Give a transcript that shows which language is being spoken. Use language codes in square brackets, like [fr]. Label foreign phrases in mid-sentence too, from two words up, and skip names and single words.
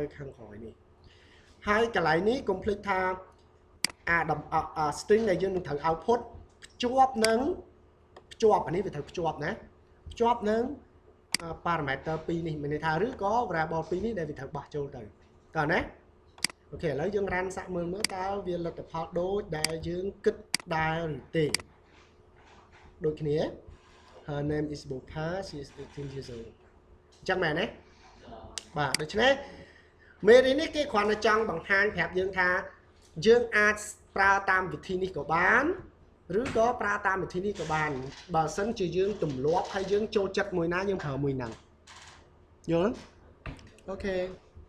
[km] ខាងក្រោយនេះហើយកន្លែងនេះកុំភ្លេចថាstring ដែលយើងនឹងត្រូវ output ភ្ជាប់នឹងអានេះវាត្រូវភ្ជាប់ណាភ្ជាប់នឹង parameter 2នេះ មានន័យថាឬក៏ variable 2នេះដែលវាត្រូវបោះចូលទៅតើណាអូខេឥឡូវយើង run សាក់មើលតើ វាលទ្ធផលដូចដែលយើងគិតដែរឬទេដូចគ្នា [en] her name is Bopa she is 18 years old [km] អញ្ចឹងមែនទេបាទដូច្នេះមេរៀននេះគេគ្រាន់តែចង់បង្ហាញប្រាប់យើងថាយើងអាចប្រើតាមវិធីនេះក៏បានឬក៏ប្រើតាមវិធីនេះក៏បានបើសិនជាយើងទម្លាប់ហើយយើងចូលចិត្តមួយណាយើងប្រើមួយហ្នឹងយល់អូខេ